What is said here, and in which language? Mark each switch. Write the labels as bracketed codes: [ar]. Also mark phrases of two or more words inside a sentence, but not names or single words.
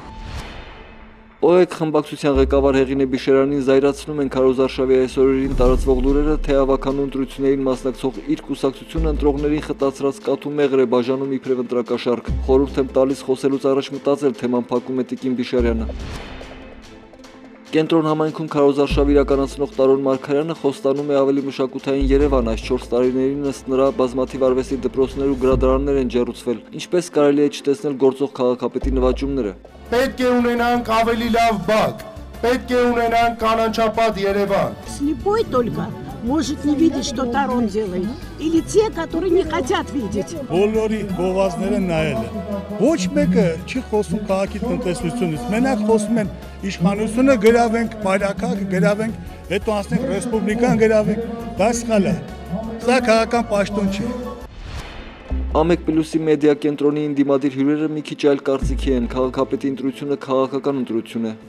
[hy] ՕԵԿ խմբակցության ղեկավար Հեղինե Բիշերանին զայրացնում են քարոզարշավի այս օրերին տարածվող լուրերը, թե ավագանու ընտրություններին մասնակցող իր կուսակցությունը ընտրողներին խտացրած կաթու մեղր է բաժանում իբրև ընտրակաշառք։ Խորհուրդ եմ տալիս խոսելուց առաջ մտածել, թեման փակում է Տիկին Բիշերյանը։ Կենտրոն համայնքում քարոզարշավ իրականացնող Տարոն Մարգարյանը խոստանում է ավելի մշակութային Երևան, այս 4 տարիներին ըստ նրա բազմաթիվ արվեստի դպրոցներ ու գրադարաններ են ջեռուցվել, ինչպես կարելի է չտեսնել գործող քաղաքապետի նվաճումները։ Պետք է ունենանք ավելի լավ բակ, պետք է ունենանք կանաչապատ Երևան։ [ru] Слепой только может не видеть, что Тарон делает, или те, которые не хотят видеть։ [hy] Բոլորի գովազները նայել են։ Ոչ մեկը չի խոսում քաղաքի տնտեսությունից, մենակ խոսում են իշխանությունը գրավենք, մայրաքաղաքը գրավենք, հետո անցնենք ռեսպուբլիկան գրավենք, դա սխալ է։ Սա քաղաքական պաշտոն չի։ Ամեկ+-ի մեդիա կենտրոնի ընդդիմադիր հյուրերը մի քիչ այլ կարծիքի են, քաղաքապետի ընտրությունը քաղաքական ընտրություն է։